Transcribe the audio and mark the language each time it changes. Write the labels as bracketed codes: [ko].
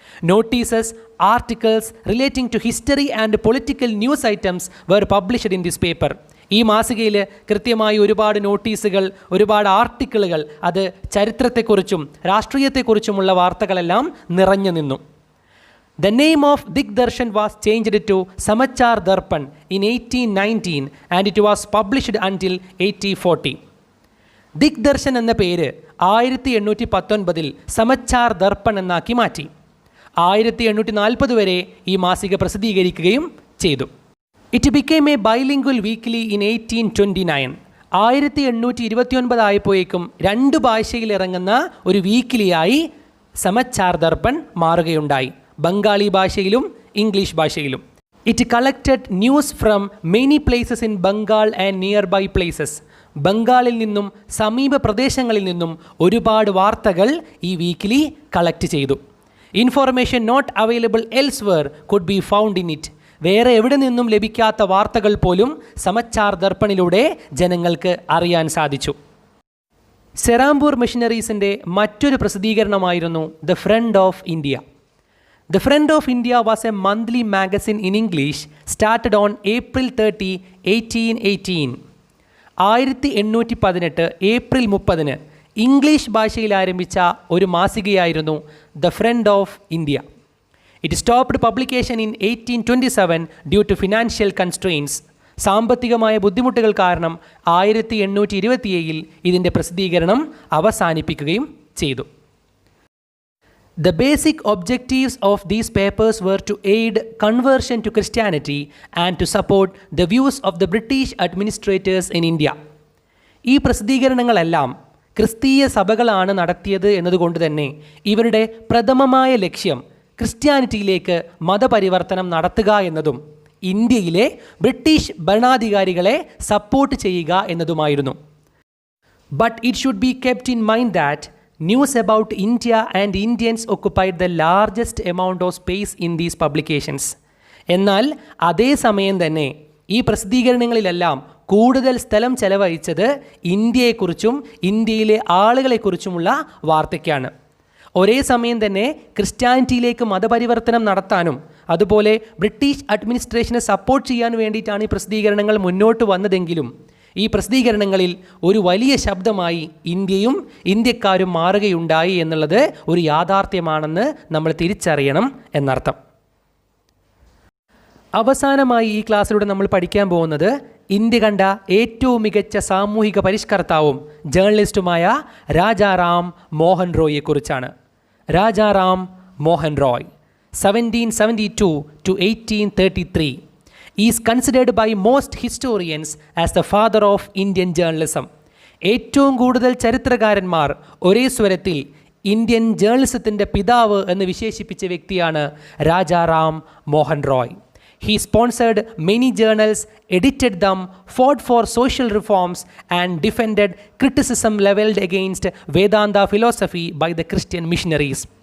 [en] Notices, articles relating to history and political news items were published in this paper. [ml] ഈ മാസികയിൽ കൃത്യമായി ഒരുപാട് നോട്ടീസുകൾ, ഒരുപാട് ആർട്ടിക്കിളുകൾ, അത് ചരിത്രത്തെക്കുറിച്ചും രാഷ്ട്രീയത്തെക്കുറിച്ചുമുള്ള വാർത്തകളെല്ലാം നിറഞ്ഞു നിന്നു. [en] The name of Digdarshan was changed to Samachar Darpan in 1819 and it was published until 1840. [ml] ദിഗ്ദർശൻ എന്ന പേര് 1819 സമച്ചാർ ദർപ്പൺ എന്നാക്കി മാറ്റി. 1840 വരെ ഈ മാസിക പ്രസിദ്ധീകരിക്കുകയും ചെയ്തു. [en] It became a bilingual weekly in 1829. [ml] 1829 ആയപ്പോഴേക്കും 2 ഭാഷയിൽ ഇറങ്ങുന്ന ഒരു വീക്കിലിയായി സമച്ചാർ ദർപ്പൺ മാറുകയുണ്ടായി, ബംഗാളി ഭാഷയിലും ഇംഗ്ലീഷ് ഭാഷയിലും. [en] It collected news from many places in Bengal and nearby places. [ml] ബംഗാളിൽ നിന്നും സമീപ പ്രദേശങ്ങളിൽ നിന്നും ഒരുപാട് വാർത്തകൾ ഈ വീക്കിലി കളക്ട് ചെയ്തു. [en] Information not available elsewhere could be found in it. [ml] വേറെ എവിടെ നിന്നും ലഭിക്കാത്ത വാർത്തകൾ പോലും സമച്ചാർ ദർപ്പണിലൂടെ ജനങ്ങൾക്ക് അറിയാൻ സാധിച്ചു. സെറാംപൂർ മിഷനറീസിൻ്റെ മറ്റൊരു പ്രസിദ്ധീകരണമായിരുന്നു the front of India. [en] The Friend of India was a monthly magazine in English started on April 30, 1818. [ml] 1818 April 30 English ഭാഷയിൽ ആരംഭിച്ച ഒരു മാസികയായിരുന്നു the front of India. [en] It stopped publication in 1827 due to financial constraints. [ml] സാമ്പത്തികമായ ബുദ്ധിമുട്ടുകൾ കാരണം 1827 ഇതിൻ്റെ പ്രസിദ്ധീകരണം അവസാനിപ്പിക്കുകയും ചെയ്തു. [en] The basic objectives of these papers were to aid conversion to Christianity and to support the views of the British administrators in India. [ml] ഈ പ്രസിദ്ധീകരണങ്ങളെല്ലാം ക്രിസ്തീയ സഭകളാണ് നടത്തിയത് എന്നതുകൊണ്ട് തന്നെ ഇവരുടെ പ്രഥമമായ ലക്ഷ്യം ക്രിസ്ത്യാനിറ്റിയിലേക്ക് മതപരിവർത്തനം നടത്തുക എന്നതും ഇന്ത്യയിലെ ബ്രിട്ടീഷ് ഭരണാധികാരികളെ സപ്പോർട്ട് ചെയ്യുക എന്നതുമായിരുന്നു. [en] But it should be kept in mind that news about India and Indians occupied the largest amount of space in these publications. [ml] എന്നാൽ അതേ സമയം തന്നെ ഈ പ്രസിദ്ധീകരണങ്ങളിലെല്ലാം കൂടുതൽ സ്ഥലം ചെലവഴിച്ചത് ഇന്ത്യയെക്കുറിച്ചും ഇന്ത്യയിലെ ആളുകളെക്കുറിച്ചുമുള്ള വാർത്തയ്ക്കാണ്. ഒരേ സമയം തന്നെ ക്രിസ്ത്യാനിറ്റിയിലേക്ക് മതപരിവർത്തനം നടത്താനും അതുപോലെ ബ്രിട്ടീഷ് അഡ്മിനിസ്ട്രേഷനെ സപ്പോർട്ട് ചെയ്യാൻ വേണ്ടിയിട്ടാണ് ഈ പ്രസിദ്ധീകരണങ്ങൾ മുന്നോട്ട് വന്നതെങ്കിലും ഈ പ്രസിദ്ധീകരണങ്ങളിൽ ഒരു വലിയ ശബ്ദമായി ഇന്ത്യയും ഇന്ത്യക്കാരും മാറുകയുണ്ടായി എന്നുള്ളത് ഒരു യാഥാർത്ഥ്യമാണെന്ന് നമ്മൾ തിരിച്ചറിയണം എന്നർത്ഥം. അവസാനമായി ഈ ക്ലാസ്സിലൂടെ നമ്മൾ പഠിക്കാൻ പോകുന്നത് ഇന്ത്യ കണ്ട ഏറ്റവും മികച്ച സാമൂഹിക പരിഷ്കർത്താവും ജേർണലിസ്റ്റുമായ Rajaram Mohan റോയിയെക്കുറിച്ചാണ്. [en] Rajaram Mohan Roy 1772 to 1833 is considered by most historians as the father of Indian journalism. [ml] ഏറ്റവും കൂടുതൽ ചരിത്രകാരന്മാർ ഒരേ സ്വരത്തിൽ ഇന്ത്യൻ ജേർണലിസത്തിൻ്റെ പിതാവ് എന്ന് വിശേഷിപ്പിച്ച വ്യക്തിയാണ് Rajaram Mohan Roy. [en] He sponsored many journals, edited them, fought for social reforms and defended criticism leveled against Vedanta philosophy by the Christian missionaries.